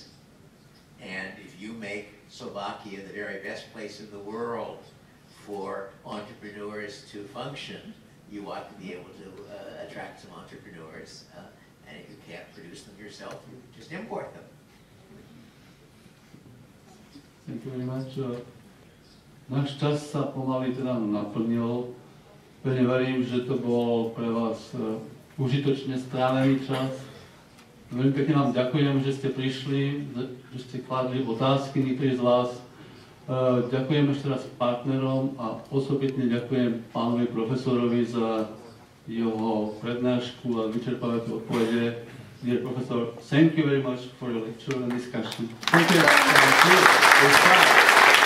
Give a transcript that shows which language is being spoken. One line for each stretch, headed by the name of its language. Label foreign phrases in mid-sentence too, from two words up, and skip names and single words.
English: And if you make Slovakia the very best place in the world for entrepreneurs to function, you ought to be able to attract some entrepreneurs. And if you can't produce them yourself, you just import them. Thank you very much.
Slovak: Náš čas sa pomaly teda naplnil. Pevne verím, že to bol pre vás užitočne strávený čas. Veľmi pekne vám ďakujem, že ste prišli, že ste kladli otázky niektorí z vás. Ďakujem ešte raz partnerom a osobitne ďakujem pánovi profesorovi za jeho prednášku a vyčerpávajúce odpovede.
English: Dear professor, thank you very much for your lecture and discussion. Thank you.